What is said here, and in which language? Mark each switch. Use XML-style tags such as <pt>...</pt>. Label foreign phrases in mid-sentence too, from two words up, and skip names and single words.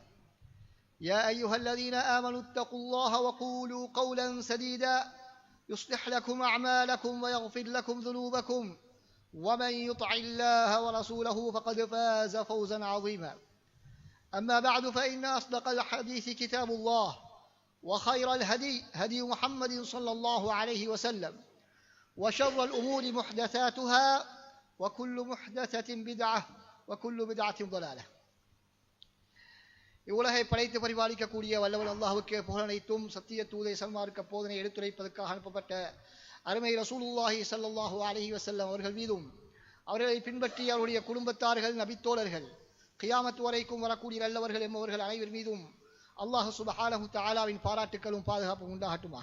<ar>يا أيها الذين آمنوا اتقوا الله وقولوا قولا سديدا يصلح لكم أعمالكم ويغفر لكم ذنوبكم، ومن يطع الله ورسوله فقد فاز فوزا عظيما. أما بعد، فإن أصدق الحديث كتاب الله، وخير الهدي هدي محمد صلى الله عليه وسلم، وشر الأمور محدثاتها، وكل محدثة بدعة وكل بدعة ضلالة.</ar> <ta>இவ்வுலகை படைத்து பரிபாலிக்கக்கூடிய வல்லவன் அல்லாஹ்வுக்கே புகழனைத்தும். சத்திய தூதை சன்மார்க்க போதனை எடுத்துரைப்பதற்காக அனுப்பப்பட்ட அருமை</ta> <ar>رسول الله صلى الله عليه وسلم</ar> <ta>அவர்கள் மீதும், அவர்களை பின்பற்றி அவருடைய குடும்பத்தார்கள், நபித்தோழர்கள், கியாமத் வரைக்கும் வரக்கூடிய நல்லவர்கள் என்பவர்கள் அனைவர் மீதும் அல்லாஹ் சுப்ஹானஹு தஆலாவின் பாராட்டுக்களும் பாதுகாப்பும் உண்டாகட்டுமாக.</ta>